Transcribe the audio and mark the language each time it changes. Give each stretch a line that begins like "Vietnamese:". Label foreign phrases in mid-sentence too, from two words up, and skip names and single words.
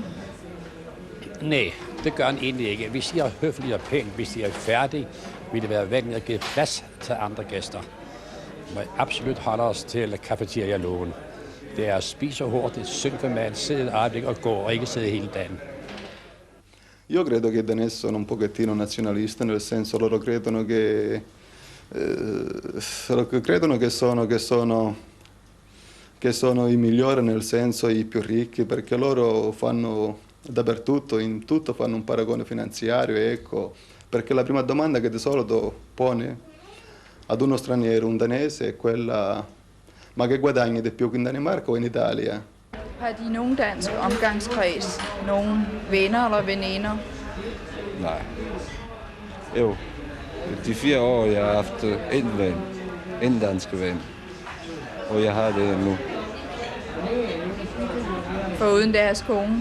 Danish: Nej, det gør han egentlig ikke. Vi siger høfligt og pænt, hvis de er færdige, vil det være venligt at give plads til andre gæster. Vi må absolut holde os til cafeteria-loven. Det er at spise hurtigt, synke mad, sidde et øjeblik og gå, og ikke sidde hele dagen.
Italian: Io credo che i danesi sono un pochettino nazionalisti, nel senso loro credono che sono i migliori, nel senso i più ricchi, perché loro fanno dappertutto, in tutto fanno un paragone finanziario, ecco, perché la prima domanda che di solito pone ad uno straniero, un danese, è quella: ma che guadagni di più in Danimarca o in Italia?
Danish: Har de nogen dansk omgangskreds? Nogen venner eller veninder? Nej. Jo. De 4 år, jeg har haft en dansk ven. Og jeg har det nu. Foruden deres kone?